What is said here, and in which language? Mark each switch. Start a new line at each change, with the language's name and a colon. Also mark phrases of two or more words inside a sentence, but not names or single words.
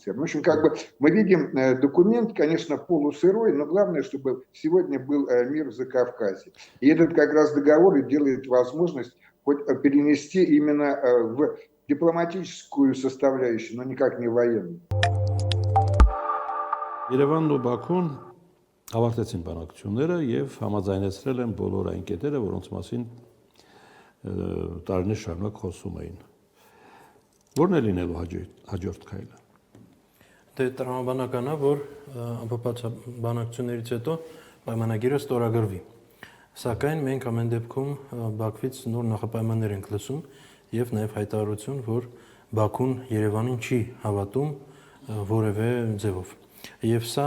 Russian: В общем, как бы мы видим документ, конечно, полусырой, но главное, чтобы сегодня был мир в Закавказье. И этот как раз договор и делает возможность хоть перенести именно в дипломатическую составляющую, но никак не военную.
Armenian: Երևանն ու Բաքուն ավարտեցին բանակցությունները եւ համաձայնեցրել են բոլոր այն կետերը, որոնց մասին տարիներ շարունակ խոսում էին։ Որն է լինելու հաջորդ քայլը։ Դե տրամաբանական է, որ ամփոփած բանակցություններից հետո պայմանագիրը ստորագրվի։ Սակայն մենք ամեն դեպքում Բաքվից նոր նախապայմաններ ենք լսում եւ նաեւ հայտարարություն, որ Բաքուն Երևանին չի հավատում որևէ ձևով։ Եվ սա